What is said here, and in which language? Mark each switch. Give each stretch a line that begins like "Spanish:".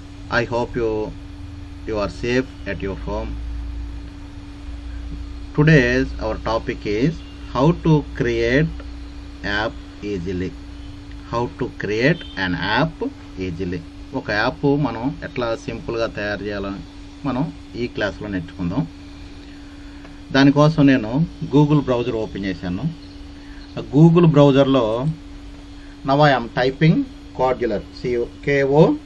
English: I hope you are safe at your home. Today's our topic is how to create app easily. How to create an app easily.
Telugu: ఒక app మనం ఎట్లా సింపుల్గా తయారు చేయాలని మనం ఈ క్లాస్లో నేర్చుకుందాం. దానికోసం నేను గూగుల్ బ్రౌజర్ ఓపెన్ చేశాను. గూగుల్ బ్రౌజర్లో
English: now I am typing Kodular, K-O-D-U-L-A-R.